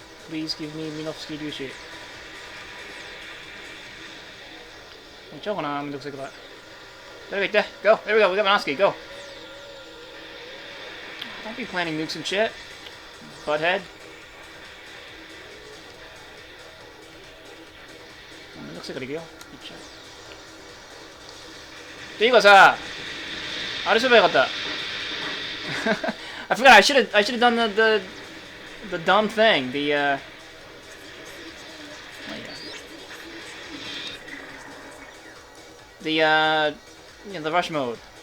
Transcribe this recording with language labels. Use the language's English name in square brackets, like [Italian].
[English] Please give me [Japanese] ミノフスキー粒子。行っちゃおうかな、めんどくせえから。誰か行って。Go! [English] There we go, we got Minoski, go! Don't be planning nukes and shit. Butthead. [Japanese] めんどくせえから行くよ。行っちゃう。っていうかさ、あれすればよかった。 [English] I forgot. I should have done the dumb thing. Oh yeah. The rush mode.